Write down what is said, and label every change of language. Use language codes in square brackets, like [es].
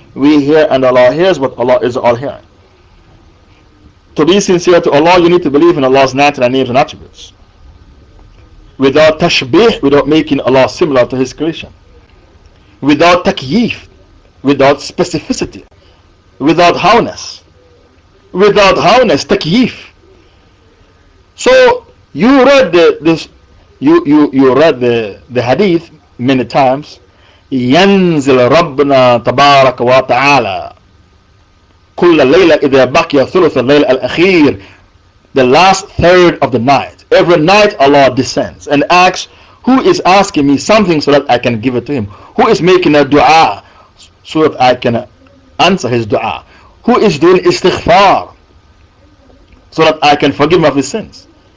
[en] We hear and Allah hears, but Allah is the all-hearing. To be sincere to Allah, you need to believe in Allah's 99 names and attributes, without tashbih, without making Allah similar to His creation, without takyif, without specificity, without howness, takyif. So you read you read the hadith many times. [ar] ينزل ربنا تبارك وتعالى كل ليلة إذا بقي ثلث الليل الأخير. [en] The last third of the night. Every night Allah descends and asks, who is asking me something so that I can give it to him? Who is making a dua so that I can answer his dua? Who is doing istighfar so that I can forgive him of his sins?